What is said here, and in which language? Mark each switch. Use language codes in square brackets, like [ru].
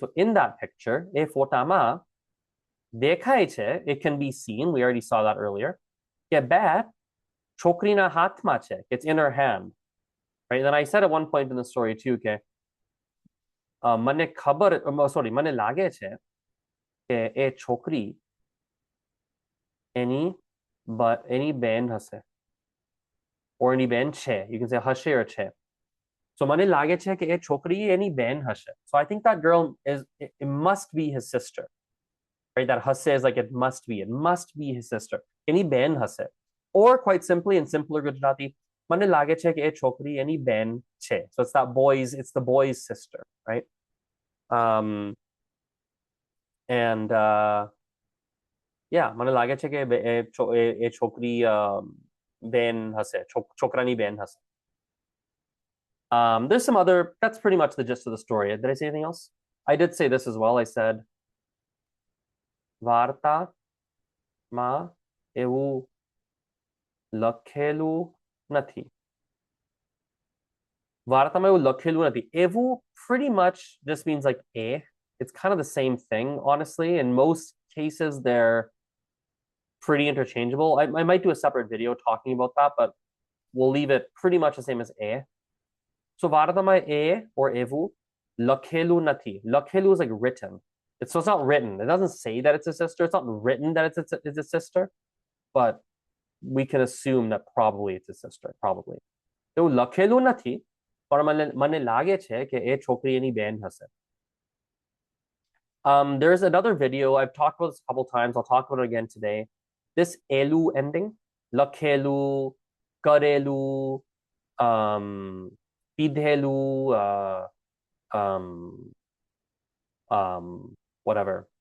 [en] So in that picture, [gu] એ ફોટામાં દેખાય છે. [en] It can be seen. We already saw that earlier. [gu] કે બેટ છોકરીના હાથમાં છે. [en] It's in her hand. Right? Then I said at one point in the story too, okay, [gu] મને મને લાગે છે કે એ છોકરી એની બેન હશે, or એની બેન છે. [en] You can say હશે or છે. [gu] So મને લાગે છે કે એ છોકરી એની બેન હશે. [en] So I think that girl it must be his sister. Right? That હશે is like it must be his sister. [gu] એની બેન હશે. [en] Or quite simply, in simpler Gujarati, [gu] મને લાગે છે કે એ છોકરી એની બેન છે. [en] So it's the boy's sister, right? [gu] Um, and yeah, મને લાગે છે કે એ છોકરી બેન હશે, છોકરાની બેન હશે. [en] There's some other, that's pretty much the gist of the story. Did I say anything else? I did say this as well. I said, [gu] વાર્તામાં એવું લખેલું નથી. વાર્તામાં એવું લખેલું નથી. [en] એવું pretty much just means like It's kind of the same thing, honestly. In most cases, they're pretty interchangeable. I might do a separate video talking about that, but we'll leave it pretty much the same as So વાર્તામાં or evu, [gu] લખેલું નથી. [en] લખેલું is like written. So it's not written. It doesn't say that it's a sister. It's not written that it's a sister, but we can assume that probably it's a sister, probably. [gu] એવું લખેલું નથી, પણ મને લાગે છે કે એ છોકરી એની બેન હશે. [en] There's another video. I've talked about this a couple times. I'll talk about it again today. This elu ending, લખેલું, કરેલું, pidhelu, whatever.